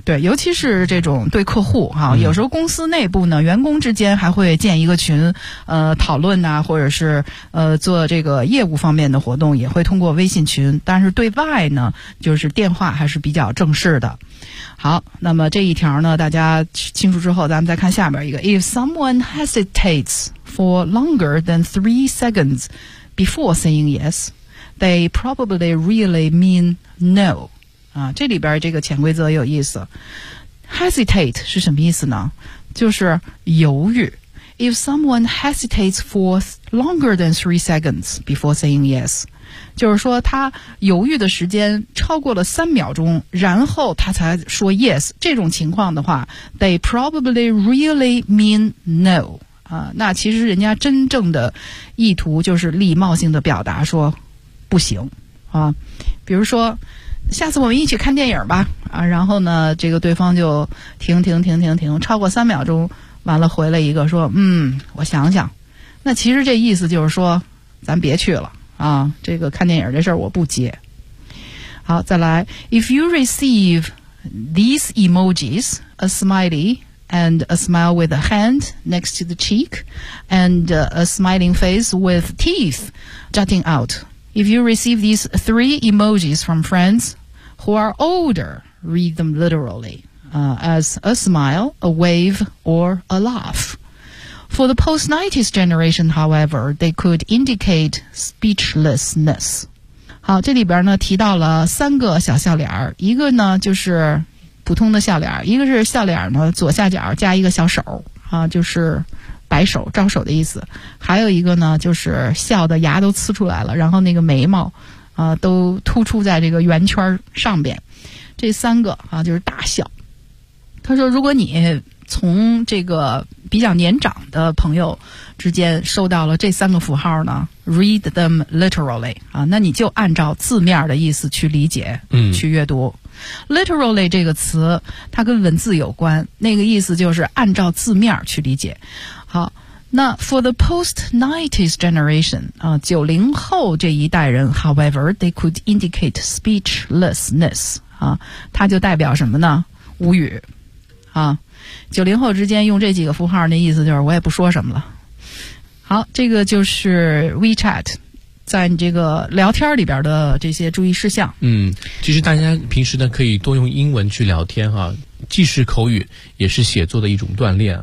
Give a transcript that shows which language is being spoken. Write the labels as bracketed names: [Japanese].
[Chinese] 对，尤其是这种对客户哈，有时候公司内部呢，员工之间还会建一个群，讨论呐，或者是做这个业务方面的活动，也会通过微信群。但是对外呢，就是电话还是比较正式的。好，那么这一条呢，大家清楚之后，咱们再看下边一个。 [English] If someone hesitates for longer than 3 seconds before saying yes, they probably really mean no. [Chinese] 这里边这个潜规则有意思。 Hesitate 是什么意思呢？就是犹豫。 [English] If someone hesitates for longer than 3 seconds before saying yes, [Chinese] 就是说他犹豫的时间超过了3秒钟，然后他才说 yes, 这种情况的话 [English] they probably really mean no. [Chinese] 那其实人家真正的意图就是礼貌性的表达说不行。比如说下次我们一起看电影吧，然后呢，这个对方就停，超过3秒钟，完了回了一个说，我想想。那其实这意思就是说，咱别去了啊，这个看电影这事儿我不接。好，再来 [English] ，If you receive these emojis, a smiley and a smile with a hand next to the cheek, and a smiling face with teeth jutting out. If you receive these 3 emojis from friends who are older, read them literally, as a smile, a wave, or a laugh. For the post-90s generation, however, they could indicate speechlessness. [Chinese] 好，这里边呢提到了三个小笑脸，一个呢就是普通的笑脸，一个是笑脸呢左下角加一个小手，就是摆手招手的意思，还有一个呢就是笑的牙都呲出来了，然后那个眉毛都突出在这个圆圈上边，这三个就是大笑。他说如果你从这个比较年长的朋友之间收到了这三个符号呢， [English] read them literally [Chinese] 那你就按照字面的意思去理解，去阅读。 literally 这个词它跟文字有关，那个意思就是按照字面去理解。好，那 [English] for the post-90s generation, [Chinese] 90后这一代人 [English] however, they could indicate speechlessness, [Chinese] 它就代表什么呢？无语。 90后之间用这几个符号那意思就是我也不说什么了。好，这个就是 WeChat在你这个聊天里边的这些注意事项。其实大家平时呢可以多用英文去聊天哈，既是口语也是写作的一种锻炼。